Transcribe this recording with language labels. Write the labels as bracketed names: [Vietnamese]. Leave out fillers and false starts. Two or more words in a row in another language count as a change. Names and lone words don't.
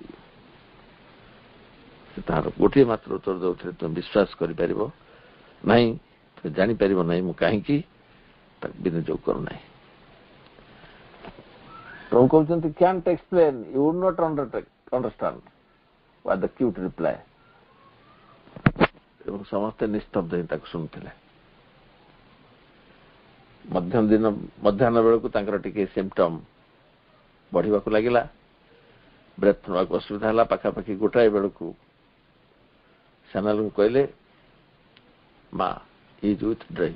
[Odia] ସେ ତାହାର ଗୋଟିଏ ମାତ୍ର ଉତ୍ତର ଦେଉଥିଲେ, ତୁମେ ବିଶ୍ୱାସ କରିପାରିବ ନାହିଁ, ତୁମେ ଜାଣିପାରିବ ନାହିଁ ମୁଁ କାହିଁକି ତାକୁ ବିନିଯୋଗ କରୁନାହିଁ। ପ୍ରଭୁ କହୁଛନ୍ତି, [English] can't explain, you would not understand was the cute reply। [Odia] ଏବଂ ସମସ୍ତେ ନିସ୍ତବ୍ଧ ହିଁ ତାକୁ ଶୁଣୁଥିଲେ। ମଧ୍ୟାହ୍ନ ବେଳକୁ ତାଙ୍କର ଟିକେ ସିମ୍ପଟମ୍ ବଢିବାକୁ ଲାଗିଲା, ବ୍ରେଥ୍ ନେବାକୁ ଅସୁବିଧା ହେଲା। ପାଖାପାଖି 1ଟା ବେଳକୁ ସାନାଲଙ୍କୁ କହିଲେ, [English] Ma is with drying.